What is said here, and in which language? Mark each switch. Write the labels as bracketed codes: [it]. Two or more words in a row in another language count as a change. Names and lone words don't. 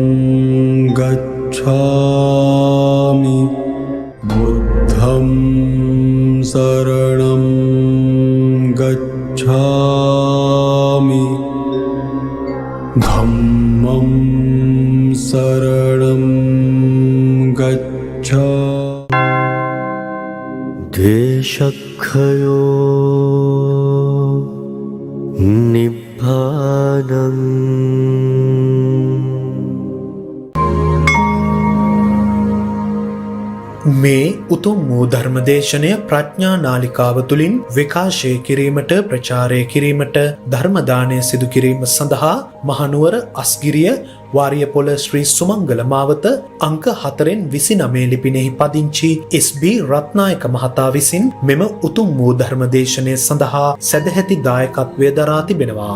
[pi] ගච්ඡාමි බුද්ධං සරණං ගච්ඡාමි ධම්මං සරණං ගච්ඡාමි දේශක්ඛයෝ නිබ්බානං [si] මේ උතුම් වූ ධර්මදේශනය ප්‍රඥා නාලිකාව තුළින් විකාශය කිරීමට ප්‍රචාරය කිරීමට ධර්මදානය සිදු කිරීම සඳහා මහනුවර අස්ගිරිය වාරියපොළ ශ්‍රී සුමංගල මාවත අංක 4-29 ලිපිනෙහි පදිංචි SB රත්නායක මහතා විසින් මෙම උතුම් වූ ධර්මදේශනය සඳහා සදැහැති දායකත්වය දරා තිබෙනවා.